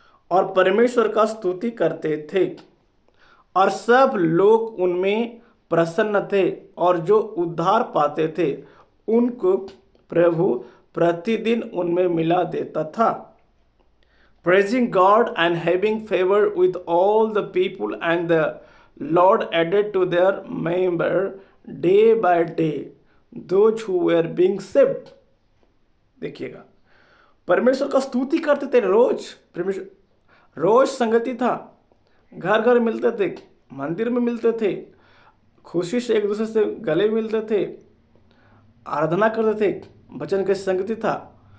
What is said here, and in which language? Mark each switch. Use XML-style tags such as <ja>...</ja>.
<hi>और परमेश्वर का स्तुति करते थे और सब लोग उनमें प्रसन्न थे, और जो उद्धार पाते थे उनको प्रभु प्रतिदिन उनमें मिला देता था।</hi> <en>Praising God and having favor with all the people, and the Lord added to their number day by day those who were being saved।</en> <hi>देखिएगा, परमेश्वर का स्तुति करते थे रोज। परमेश्वर रोज संगति था, घर घर मिलते थे, मंदिर में मिलते थे, खुशी से एक दूसरे से गले मिलते थे, आराधना करते थे, वचन की संगति था।</hi>